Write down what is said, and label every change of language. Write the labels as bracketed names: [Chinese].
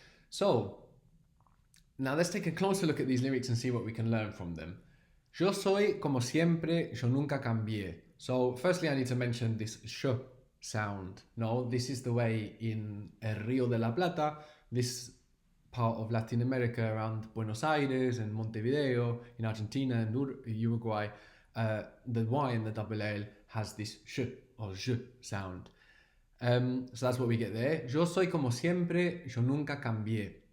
[English] So, now let's take a closer look at these lyrics and see what we can learn from them. [Spanish] Yo soy como siempre, yo nunca cambié. [English] So, firstly, I need to mention this sh sound. No, this is the way in El Río de la Plata, this part of Latin America around Buenos Aires and Montevideo, in Argentina and Uruguay, the Y and the double L has this sh or j sound. So that's what we get there. [Spanish] Yo soy como siempre, yo nunca cambié.